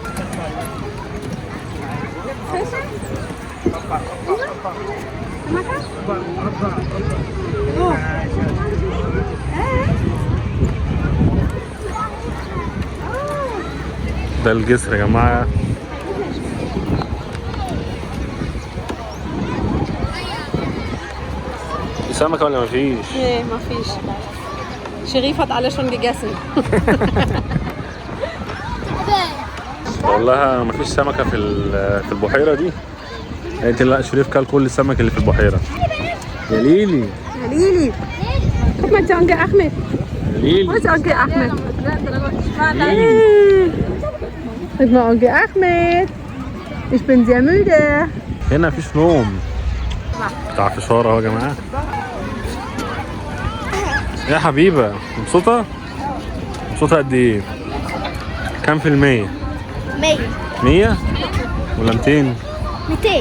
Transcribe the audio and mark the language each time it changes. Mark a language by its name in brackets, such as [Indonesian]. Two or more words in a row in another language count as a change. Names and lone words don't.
[Arabic] ده الجسر يا جماعة. في سمكة ولا مفيش؟ [German] Nee, mach ich. Sherif hat alle schon gegessen. [Arabic] بقول لها مفيش سمكه في البحيره دي. قالت لي لا، شريف كل كل السمك اللي في البحيره. يا ليلي يا ليلي. [German] Guck mal zu Onkel Ahmed. [Arabic] يا ليلي. [German] Wo ist Onkel Ahmed? [Arabic] ليلي. [German] Guck mal Onkel Ahmed. Ich bin sehr müde. [Arabic] هنا مفيش نوم. بتاع فشار اهو يا جماعه. يا حبيبه مبسوطه؟ مبسوطه قد ايه؟ كام في المية؟ 100 100 ولا 200 200